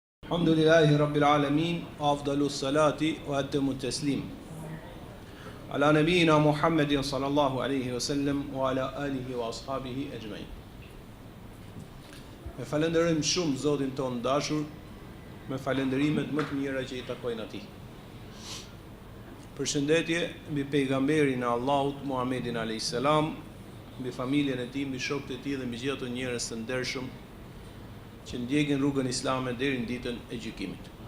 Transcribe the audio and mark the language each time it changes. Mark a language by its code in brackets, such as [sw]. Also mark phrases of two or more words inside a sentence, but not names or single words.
[ar] الحمد لله رب العالمين أفضل الصلاة وأتم التسليم. على نبينا محمد صلى الله عليه وسلم وعلى آله وأصحابه أجمعين. [sq] Me falenderojmë shumë Zotin ton dashur, me falenderimet më të mira që i takojnë atij. Përshëndetje mbi pejgamberin e Allahut Muhammedin [ar] عليه السلام, [sq] mbi familjen e tij, mbi shokët e tij dhe mbi gjithë ato njerëz të ndershëm që ndjekin rrugën islame deri në ditën e gjykimit.